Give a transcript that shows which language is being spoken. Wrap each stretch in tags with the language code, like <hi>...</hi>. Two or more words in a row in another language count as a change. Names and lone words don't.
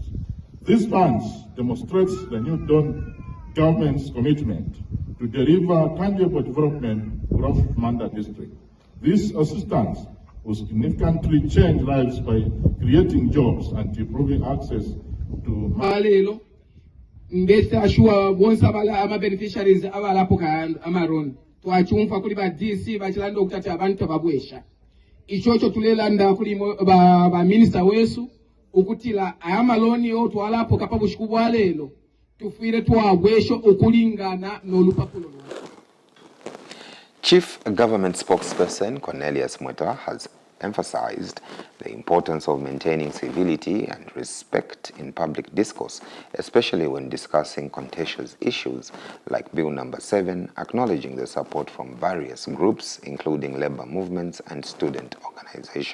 <en>These funds demonstrate the new government's commitment to deliver tangible development across Manda district. This assistance will significantly change lives by creating jobs and improving access to</en> <bem>malelo mbese ashua bonsa bala ama beneficiaries abalapo ka amaron twachumfa kuli ba DC bachilanda okutata abantu babwesha ichocho tulelanda kuli ba minister wesu ukutila amaloni o twalapo kapabushikubwa lelo tufire twagwesho okulingana nolupapulo.</bem> <en>Chief Government Spokesperson Cornelius Mweta has emphasized the importance of maintaining civility and respect in public discourse, especially when discussing contentious issues like Bill number 7, acknowledging the support from various groups, including labor movements and student organizations.</en>